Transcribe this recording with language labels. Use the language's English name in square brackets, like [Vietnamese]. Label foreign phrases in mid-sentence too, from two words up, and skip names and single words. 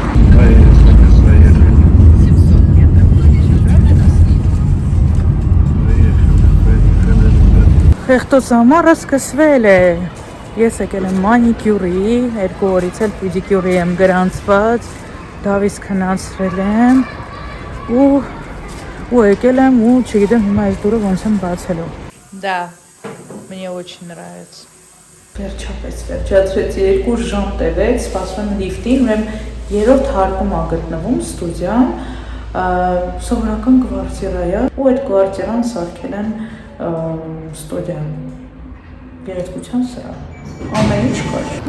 [Armenian] Խեղտոց ամառը սկսվել է։ Ես եկել եմ մանիկյուրի, 2 օրից էլ պեդիկյուրի եմ գրանցված, Դավիթ քնացրել եմ ու եկել եմ ու չգիտեմ հիմա այս դուրը ոնց եմ բացելու։ [Russian] Да, мне очень нравится։ [Armenian] Վերջապես վերջացրեցի 2 ժամ տևեց, սպասում եմ լիֆտին, ուրեմն 3-րդ հարկում ա գտնվում ստուդիան, սովորական կվարտիրա է, ու այդ կվարտիրան սարքել են ստուդիան, գեղեցկության սրահ, ամեն ինչ կար։